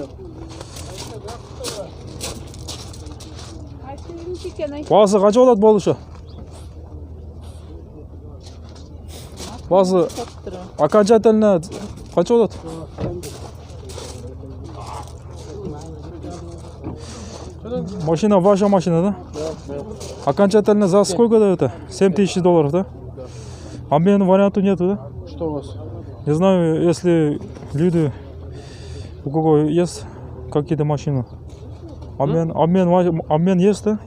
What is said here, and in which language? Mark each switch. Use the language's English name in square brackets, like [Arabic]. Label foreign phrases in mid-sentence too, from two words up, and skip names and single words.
[Kazakh] Басы қанша болады болушы? Басы окончательно қанша болады? [Russian] Машина ваша машина, да? Окончательно за сколько дают? $7000, да? Обмен варианту нету, да? Что у вас? Не знаю, если люди, у кого есть какие-то машины. Обмен есть, да, или нет?